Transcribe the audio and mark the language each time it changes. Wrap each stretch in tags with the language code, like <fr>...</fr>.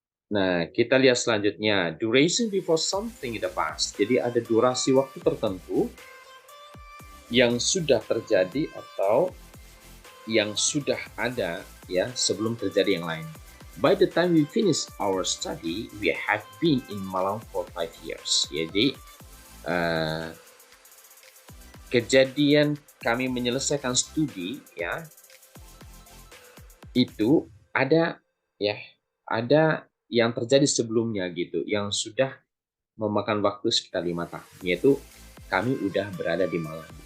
<id>Nah, kita lihat selanjutnya,</id> <en>duration before something in the past.</en> <id>Jadi ada durasi waktu tertentu yang sudah terjadi atau yang sudah ada ya sebelum terjadi yang lain.</id> <en>By the time we finish our study, we have been in Malang for 5 years.</en> <id>Jadi kejadian kami menyelesaikan studi ya itu ada ya, ada yang terjadi sebelumnya gitu, yang sudah memakan waktu sekitar 5 tahun, yaitu kami udah berada di Malang.</id>